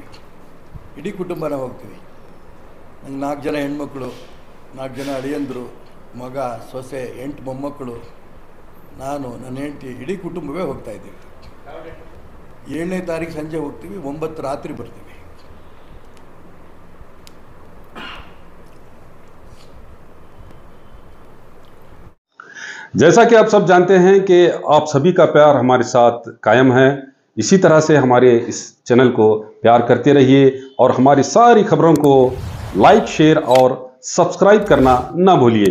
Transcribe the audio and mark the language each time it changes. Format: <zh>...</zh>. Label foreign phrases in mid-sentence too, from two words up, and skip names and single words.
<kn>ಇಡೀ ಕುಟುಂಬನ ಹೋಗ್ತೀವಿ. ನಂಗೆ 4 ಜನ ಹೆಣ್ಮಕ್ಳು, 4 ಜನ ಅಳಿಯಂದರು, ಮಗ, ಸೊಸೆ, 8 ಮೊಮ್ಮಕ್ಕಳು, ನಾನು, ನನ್ನ ಹೆಂಡತಿ, ಇಡೀ ಕುಟುಂಬವೇ ಹೋಗ್ತಾ ಇದ್ದೀವಿ. 7ನೇ ತಾರೀಕು ಸಂಜೆ ಹೋಗ್ತೀವಿ, 9 ರಾತ್ರಿ ಬರ್ತೀವಿ.</kn> <hi>जैसा कि आप सब जानते हैं कि आप सभी का प्यार हमारे साथ कायम है। इसी तरह से हमारे इस चैनल को प्यार करते रहिए और हमारी सारी खबरों को</hi> <en>like, share</en> <hi>और सब्सक्राइब करना ना भूलिए।</hi>